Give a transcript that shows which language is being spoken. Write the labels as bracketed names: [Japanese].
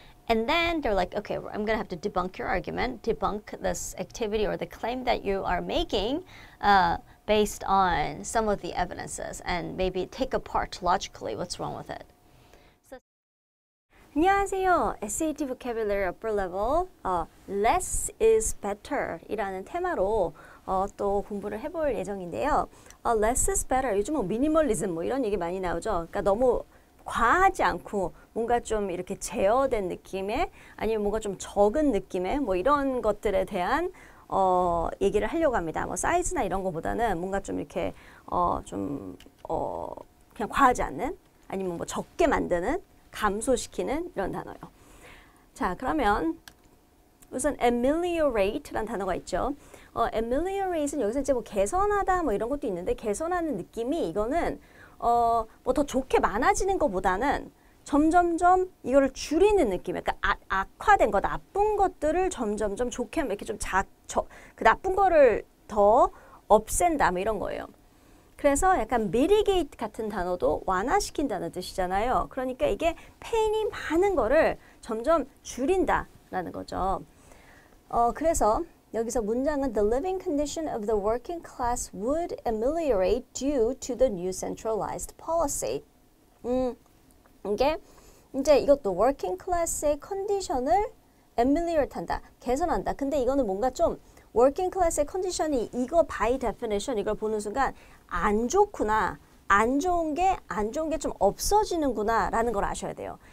[English] And then they're like, okay, I'm going to have to debunk your argument, debunk this activity or the claim that you are making based on some of the evidences and maybe take apart logically what's wrong with it. [Korean] So, 안녕하세요. SAT Vocabulary Upper Level Less is Better 이라는 테마로 또 공부를 해볼 예정인데요. [English] Less is better. [Korean] 요즘 뭐 미니멀리즘 뭐 이런 얘기 많이 나오죠. 그러니까 너무 과하지 않고 뭔가 좀 이렇게 제어된 느낌의 아니면 뭔가 좀 적은 느낌의 뭐 이런 것들에 대한 얘기를 하려고 합니다. 뭐 사이즈나 이런 거보다는 뭔가 좀 이렇게 그냥 과하지 않는 아니면 뭐 적게 만드는 감소시키는 이런 단어요. 자, 그러면 우선 ameliorate라는 단어가 있죠. ameliorate는 여기서 이제 뭐 개선하다 뭐 이런 것도 있는데 개선하는 느낌이 이거는 뭐 더 좋게 많아지는 것보다는 점점점 이거를 줄이는 느낌. 그러니까 악화된 거, 나쁜 것들을 점점점 좋게 하면 이렇게 좀 그 나쁜 거를 더 없앤다, 뭐 이런 거예요. 그래서 약간 mitigate 같은 단어도 완화시킨다는 뜻이잖아요. 그러니까 이게 페인이 많은 거를 점점 줄인다라는 거죠. 그래서 여기서 문장은 [English] The living condition of the working class would ameliorate due to the new centralized policy. [Korean] 이게 이제 이것도 working class의 컨디션을 ameliorate 한다, 개선한다. 근데 이거는 뭔가 좀 working class의 컨디션이 이거 by definition 이걸 보는 순간 안 좋구나, 안 좋은 게 좀 없어지는구나 라는 걸 아셔야 돼요.